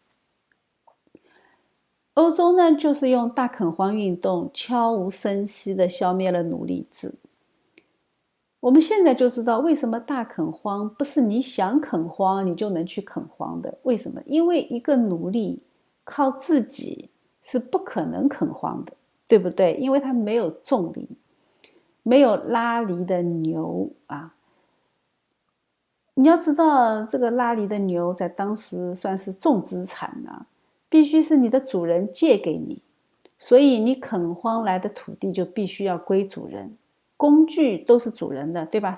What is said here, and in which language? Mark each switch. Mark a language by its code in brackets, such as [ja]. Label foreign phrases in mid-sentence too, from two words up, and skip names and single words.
[zh] 歐洲呢，就是用大墾荒運動悄無聲息地消滅了奴隸制。我們現在就知道為什麼大墾荒不是你想墾荒你就能去墾荒的。為什麼？因為一個奴隸靠自己是不可能墾荒的，对不對？因為它沒有種犁，沒有拉犁的牛啊。你要知道，這個拉犁的牛在當時算是重資產啊，必須是你的主人借給你，所以你墾荒來的土地就必須要歸主人，工具都是主人的，對吧？